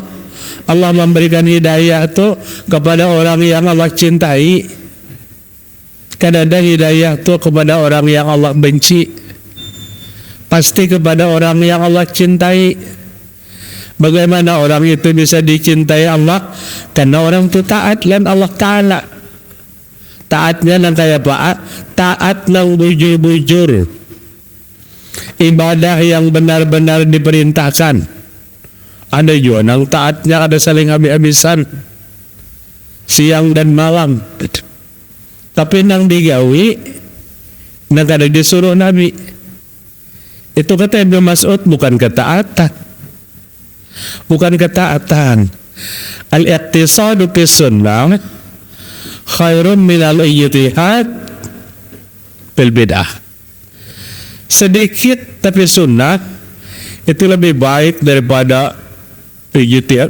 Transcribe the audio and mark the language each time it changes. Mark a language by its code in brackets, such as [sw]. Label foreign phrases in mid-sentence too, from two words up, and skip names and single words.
[id] Allah memberikan hidayah itu kepada orang yang Allah cintai. Kadang-kadang hidayah itu kepada orang yang Allah benci. Pasti kepada orang yang Allah cintai. Bagaimana orang itu bisa dicintai Allah? Karena orang itu taat dan Allah Ta'ala. Taatnya yang kayak apa? Taat yang bujur-bujur. Ibadah yang benar-benar diperintahkan. Ada juga yang taatnya ada saling habis-habisan, siang dan malam. [bjn] Tapi nang digawi, nang kada disuruh Nabi. [id] Itu kata Ibnu Mas'ud, bukan ketaatan. Bukan ketaatan. [ar] Al-iqtisadu fi sunnah khairun minal ijtihad fil bid'ah. [id] Sedikit tapi sunnah itu lebih baik daripada ijtihad.